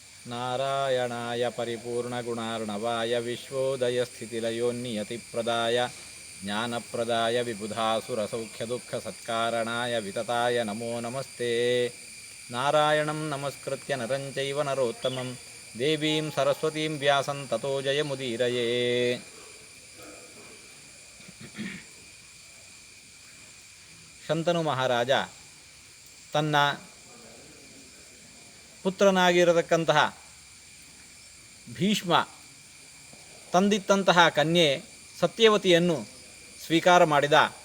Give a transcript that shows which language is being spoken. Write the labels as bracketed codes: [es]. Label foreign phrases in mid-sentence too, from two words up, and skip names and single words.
[sa] ನಾರಾಯಣಾಯ ಪರಿಪೂರ್ಣಗುಣಾರ್ಣವಾಯ ವಿಶ್ವೋದಯಸ್ಥಿತಿಲಯೋನ್ನಿಯತಿಪ್ರದಾಯ ಜ್ಞಾನಪ್ರದಾಯ ವಿಬುಧಾಸುರಸೌಖ್ಯದುಃಖಸತ್ಕಾರಣಾಯ ವಿತತಾಯ ನಮೋ ನಮಸ್ತೆ. ನಾರಾಯಣಂ ನಮಸ್ಕೃತ್ಯ ನರಂ ಚೈವ ನರೋತ್ತಮಂ ದೇವೀಂ ಸರಸ್ವತೀಂ ವ್ಯಾಸಂ ತತೋ ಜಯಮುದೀರಯೇ. [kn] ಶಂತನು ಮಹಾರಾಜ ತನ್ನ ಪುತ್ರನಾಗಿರತಕ್ಕಂತಹ ಭೀಷ್ಮ ತಂದಿತ್ತಂತಹ ಕನ್ಯೆ ಸತ್ಯವತಿಯನ್ನು ಸ್ವೀಕಾರ ಮಾಡಿದ.